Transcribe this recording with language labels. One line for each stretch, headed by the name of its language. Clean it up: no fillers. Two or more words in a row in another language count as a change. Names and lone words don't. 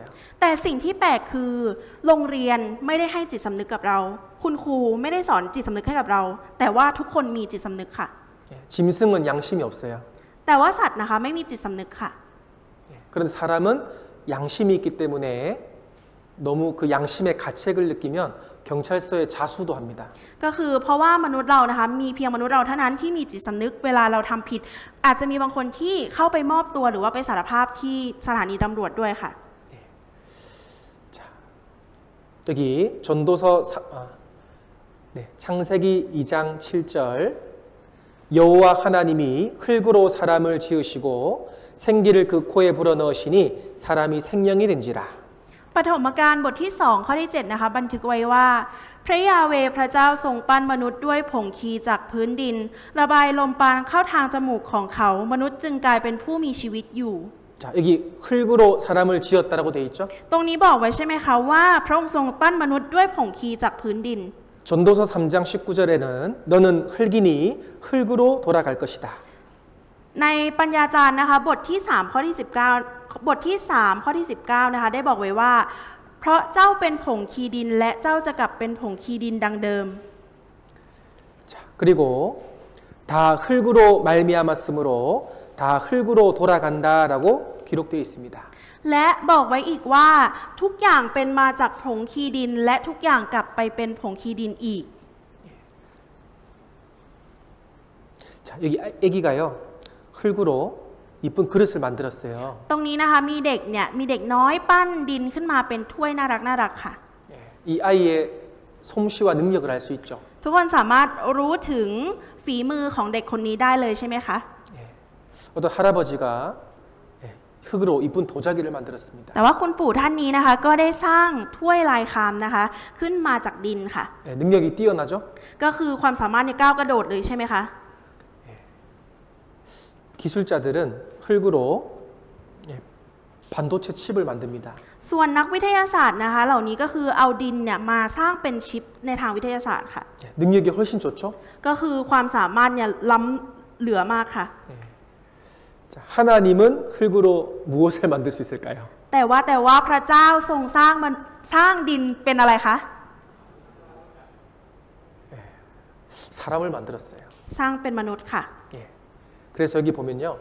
Thai: แต่สิ่งที่แปลกคือโรงเรียนไม่ได้ให้จิตสำนึกกับเรา คุณครูไม่ได้สอนจิตสำนึกให้กับเรา แต่ว่าทุกคนมีจิตสำนึกค่ะ
Korean: 예, 짐승은 양심이 없어요.
Thai: แต่ว่าสัตว์นะคะไม่มีจิตสำนึกค่ะ
Korean: 예, 그런 사람은 양심이 있기 때문에 너무 그 양심의 가책을 느끼면 경찰서에 자수도 합니다.
Thai: ก็คือเพราะว่ามนุษย์เรานะคะมีเพียงมนุษย์เราเท่านั้นที่มีจิตสำนึกเวลาเราทำผิด อาจจะมีบางคนที่เข้าไปมอบตัวหรือว่าไปสารภาพที่สถานีตำรวจด้วยค่ะ
Korean: 여기 전도서 창세기 2장 7절 여호와 하나님이 흙으로 사람을 지으시고 생기를 그 코에 불어넣으시니 사람이 생명이 된지라.
Thai: ปฐมกาลบทที่2ข้อที่7นะคะบันทึกไว้ว่าพระยาเวห์พระเจ้าทรงปั้นมนุษย์ด้วยผงคีจากพื้นดินระบายลมปราณเข้าทางจมูกของเขามนุษย์จึงกลายเป็นผู้มีชีวิตอยู่
Korean: 자, 여기 흙으로 사람을 지었다라고 돼 있죠?
Thai: ตรงนี้บอกไว้ใช่ไหมคะว่าพระองค์ทรงปั้นมนุษย์ด้วยผงคีจากพื้นดิน
Korean: 전도서 3장 19절에는 너는 흙이니 흙으로 돌아갈 것이다.
Thai: ในปัญญาจารย์นะคะบทที่3ข้อที่19บทที่3ข้อที่19นะคะได้บอกไว้ว่าเพราะเจ้าเป็นผงคีดินและเจ้าจะกลับเป็นผงคีดินดังเดิม
Korean: 자, 그리고 다 흙으로 말미암았으므로 다 흙으로 돌아간다라고 기록되어 있습니다.
Thai: และบอกไว้อีกว่าทุกอย่างเป็นมาจากผงคีดินและทุกอย่างกลับไปเป็นผงคีดินอีก
Korean: 자, 여기 아기가요. 흙으로 이쁜 그릇을 만들었어요.
Thai: ตรงนี้นะคะมีเด็กน้อยปั้นดินขึ้นมาเป็นถ้วยน่ารักค่ะ
Korean: 이 아이의 솜씨와 능력을 알 수 있죠.
Thai: ทุกคนสามารถรู้ถึงฝีมือของเด็กคนนี้ได้เลยใช่ไหมคะ
Korean: 어떤 할아버지가 흙으로 이쁜 도자기를 만들었습니다.
Thai: แต่ว่าคุณปู่ท่านนี้นะคะก็ได้สร้างถ้วยลายคำนะคะขึ้นมาจากดินค่ะ
Korean: 능력이 뛰어나죠?
Thai: ก็คือความสามารถในก้าวกระโดดเลยใช่ไหมคะ
Korean: 기술자들은 흙으로 반도체 칩을 만듭니다.
Thai: ส่วนนักวิทยาศาสตร์นะคะเหล่านี้ก็คือเอาดินเนี่ยมาสร้างเป็นชิปในทางวิทยาศาสตร์ค่ะ
Korean: 능력이 훨씬 좋죠?
Thai: ก็คือความสามารถเนี่ยล้ำเหลือมากค่ะ
Korean: 자, 하나님은 흙으로 무엇을 만들 수 있을까요?
Thai: แต่ว่าพระเจ้าทรงสร้างดินเป็นอะไรคะ
Korean: 사람을 만들었어요.
Thai: สร้างเป็นมนุษย์ค่ะ
Korean: 그래서 여기 보면요.